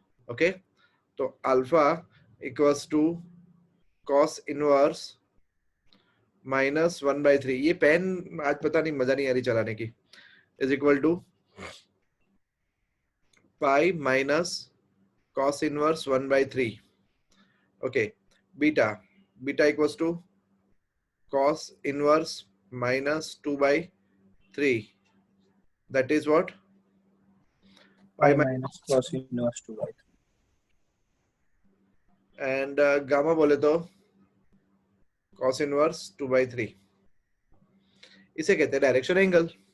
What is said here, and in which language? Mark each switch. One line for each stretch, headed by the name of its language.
English: okay,
Hindi: तो
English: alpha equals to cos inverse -1/3,
Hindi: ये pen आज पता नहीं मजा नहीं आ रही चलाने की,
English: Is equal to pi minus cos inverse 1/3। Okay, beta beta equals to cos inverse -2/3, that is what, pi pi minus cos inverse 2/3. and gamma
Hindi: बोले तो
English: cos inverse 2/3,
Hindi: इसे कहते हैं
English: Direction angle.